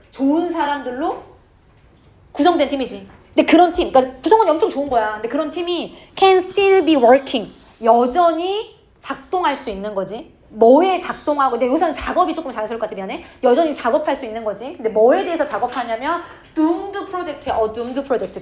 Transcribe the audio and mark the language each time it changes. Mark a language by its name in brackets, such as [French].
[Korean] 좋은 사람들로 구성된 팀이지. 근데 그런 팀, 그러니까 구성원이 엄청 좋은 거야. 근데 그런 팀이 [English] can still be working. [Korean] 여전히 작동할 수 있는 거지. 뭐에 작동하고, 근데 여기서는 작업이 조금 자연스러울 것 같아, 미안해. 여전히 작업할 수 있는 거지. 근데 뭐에 대해서 작업하냐면 doomed 프로젝트야. doomed 프로젝트.